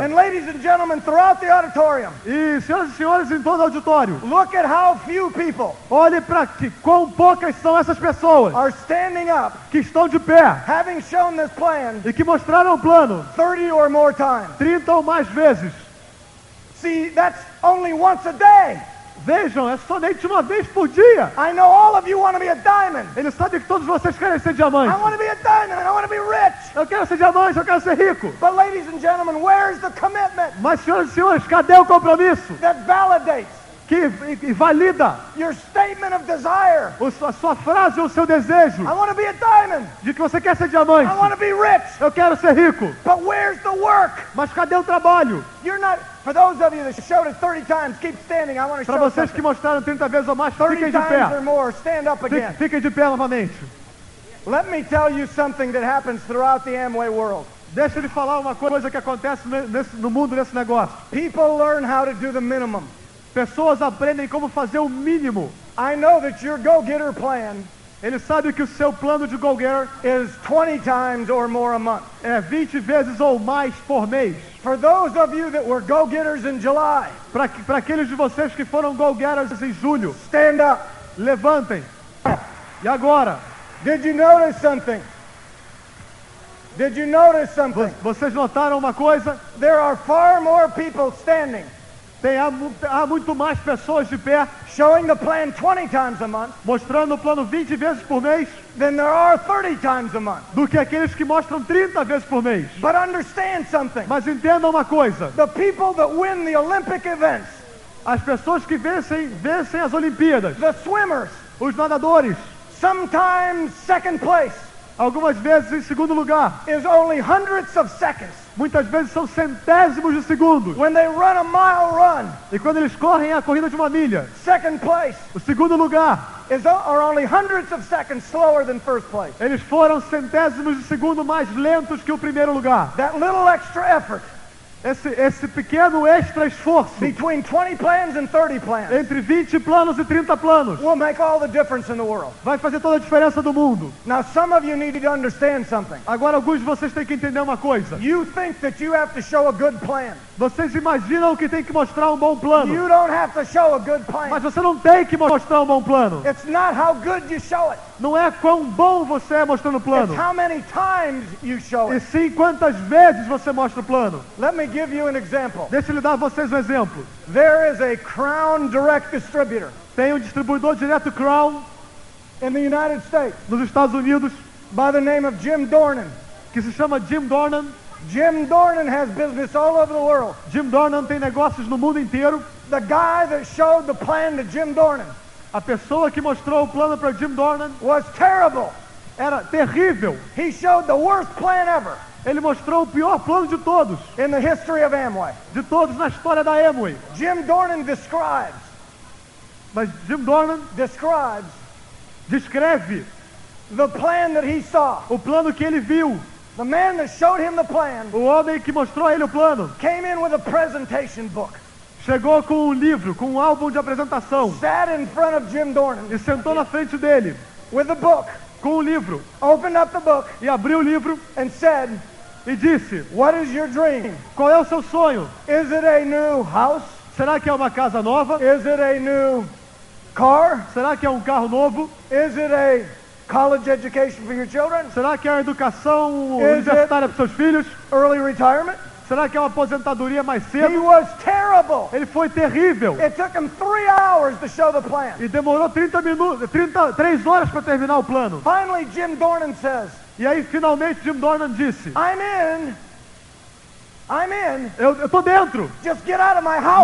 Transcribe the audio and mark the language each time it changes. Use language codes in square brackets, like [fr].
[en] And ladies and gentlemen, throughout the auditorium, [pt] E senhoras e senhores em todo o auditório, [en] look at how few people [pt] olhe para que quão poucas são essas pessoas [en] are standing up, [pt] que estão de pé [en] having shown this plan [pt] e que mostraram o plano [en] 30 or more times. [pt] 30 ou mais vezes. [en] See, that's only once a day. [pt] Vejam, é somente uma vez por dia. [en] I know all of you want to be a diamond. [pt] Ele sabe que todos vocês querem ser diamante. [en] I want to be a diamond and I want to be rich. [pt] Eu quero ser diamante, eu quero ser rico. [en] But ladies and gentlemen, where's the commitment [pt] Mas senhoras e senhores, cadê o compromisso [en] that validates [pt] que valida [en] your statement of desire? [pt] a sua frase ou o seu desejo [en] I want to be a diamond. [pt] de que você quer ser diamante? [en] I want to be rich. [pt] Eu quero ser rico. [en] But where's the work? [pt] Mas cadê o trabalho? [en] You're not, for those of you that showed it 30 times, keep standing. I want to [pt] Para [en] show [pt] vocês que [en] something. [pt] mostraram 30 vezes ou mais, [en] 30 [pt] fiquem de [en] times or [pt] pé. [en] more, stand up again. [pt] Fiquem de pé novamente. [en] Let me tell you something that happens throughout the Amway world. [pt] Deixa ele falar uma coisa que acontece no mundo nesse negócio. [en] People learn how to do the minimum. [pt] Pessoas aprendem como fazer o mínimo. [en] I know that your go-getter plan [pt] Ele sabe que o seu plano de go-getter [en] is 20 times or more a month. [pt] é 20 vezes ou mais por mês. [en] For those of you that were go-getters in July, [pt] Para aqueles de vocês que foram go-getters em julho, [en] stand up. [pt] levantem. E agora, [en] Did you notice something? Did you notice something? [pt] vocês notaram uma coisa? [en] There are far more people standing [pt] Há muito mais pessoas de pé [en] showing the plan 20 times a month [pt] mostrando o plano 20 vezes por mês [en] than there are 30 times a month. [pt] do que aqueles que mostram 30 vezes por mês. [en] But understand something. [pt] Mas entendam uma coisa. [en] The people that win the Olympic events, [pt] As pessoas que vencem as Olimpíadas, [en] the swimmers, [pt] os nadadores, [en] sometimes second place, [pt] algumas vezes em segundo lugar, [en] is only hundredths of seconds. [pt] muitas vezes são centésimos de segundos. [en] When they run a mile run, [pt] E quando eles correm a corrida de uma milha, [en] second place [pt] o segundo lugar, [en] are only hundredths of seconds slower than first place. [pt] eles foram centésimos de segundo mais lentos que o primeiro lugar. [en] That little extra effort [pt] Esse pequeno extra esforço [en] between 20 plans and 30 plans [pt] entre 20 planos e 30 planos [en] will make all the difference in the world. [pt] vai fazer toda a diferença do mundo. [en] Now, some of you need to understand something. [pt] Agora, alguns de vocês têm que entender uma coisa. [en] You think that you have to show a good plan. [pt] Vocês imaginam que tem que mostrar um bom plano, [en] You don't have to show a good plan. [pt] mas você não tem que mostrar um bom plano. [en] It's not how good you show it. [pt] Não é quão bom você é mostrando o plano, [en] It's how many times you show [pt] e [en] it. [pt] sim quantas vezes você mostra o plano. [en] Let me give you an example. [pt] Deixa eu lhe dar a vocês um exemplo. [en] There is a Crown direct distributor [pt] Tem um distribuidor direto Crown [en] in the United States [pt] nos Estados Unidos [en] by the name of Jim Dornan. [pt] que se chama Jim Dornan. [en] Jim Dornan has business all over the world. [pt] Jim Dornan tem negócios no mundo inteiro. [en] The guy that showed the plan to Jim Dornan [pt] A pessoa que mostrou o plano para Jim Dornan [en] was terrible. [pt] era terrível. [en] He showed the worst plan ever [pt] Ele mostrou o pior plano de todos [en] in the history of Amway. [pt] na história da Amway. [en] Jim Dornan describes [pt] Mas Jim Dornan descreve [en] the plan that he saw. [pt] o plano que ele viu. [en] The man that showed him the plan [pt] O homem que mostrou a ele o plano [en] came in with a presentation book, [pt] chegou com um livro, com um álbum de apresentação, [en] sat in front of Jim Dornan [pt] e sentou na frente dele [en] with the book, [pt] com o livro, [en] opened up the book, [pt] e abriu o livro [en] and said, [pt] e disse: [en] "What is your dream? [pt] qual é o seu sonho? [en] Is it a new house? [pt] Será que é uma casa nova? [en] Is it a new car? [pt] Será que é um carro novo? [en] Is it a college education for your children? [pt] Será que é a educação [en] Is [pt] universitária para seus filhos? [en] Early retirement?" [pt] Será que é uma aposentadoria mais [en] He [pt] cedo? [en] was terrible. [pt] Ele foi terrível. [en] It took him 3 hours to show the plan. [pt] E demorou 3 horas para terminar o plano. [en] Finally, Jim Dornan says, [pt] E aí, finalmente, Jim Dornan disse: [en] I'm in. [pt] eu tô dentro, [en] Just get out of my house.